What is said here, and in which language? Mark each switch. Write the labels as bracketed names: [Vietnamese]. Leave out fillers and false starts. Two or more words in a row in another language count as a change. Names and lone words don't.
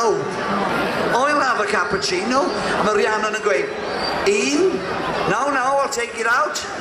[English] Oil have a cappuccino. [Welsh] A mae Rhiannon yn gweud, [English] no, I'll take it out.